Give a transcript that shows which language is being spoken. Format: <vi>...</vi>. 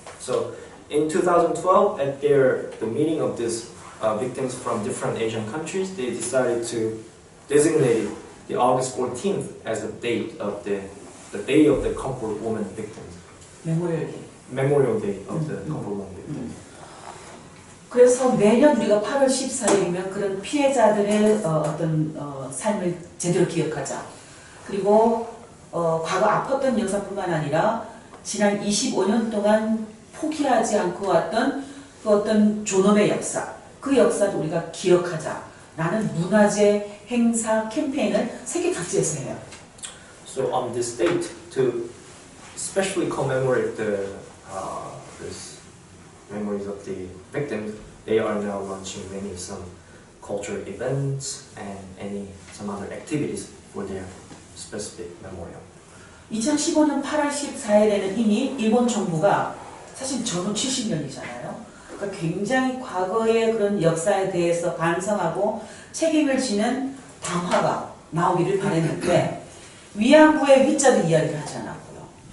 <en>So in 2012, at the meeting of these victims from different Asian countries, they decided to designate the August 14th as the date of the day of the comfort woman victims. Memorial Day. Memorial Day of the comfort woman victims.</en> <ko>그래서 매년 우리가 8월 14일이면 그런 피해자들의 어떤 삶을 제대로 기억하자. 그리고 과거 아팠던 역사뿐만 아니라 지난 25년 동안 포기하지 않고 왔던 그 어떤 존엄의 역사, 그 역사도 우리가 기억하자라는 문화재 행사 캠페인을 세계 각지에서 해요.</ko> <en>So on this date, to especially commemorate the this memories of the victims, they are now launching many some cultural events and some other activities for their specific memorial.</en> <ko>2015년 8월 14일에는 이미 일본 정부가 사실 전후 70년이잖아요. 그러니까 굉장히 과거의 그런 역사에 대해서 반성하고 책임을 지는 담화가 나오기를 바랬는데 위안부의 위자들 이야기를 하지 않았고요.</ko>